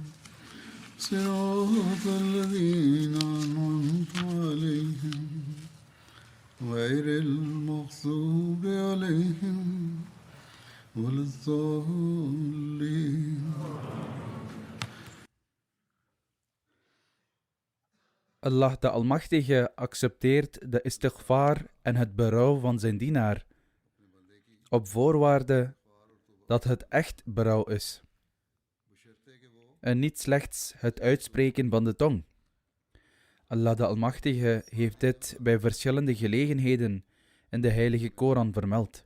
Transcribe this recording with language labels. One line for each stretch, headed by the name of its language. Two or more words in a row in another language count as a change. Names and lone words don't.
Arabic: صراط الذين أنعمت عليهم غير المغضوب عليهم ولا الضالين.
Dutch: Allah de Almachtige accepteert de istighfar en het berouw van zijn dienaar, op voorwaarde dat het echt berouw is, en niet slechts het uitspreken van de tong. Allah de Almachtige heeft dit bij verschillende gelegenheden in de Heilige Koran vermeld.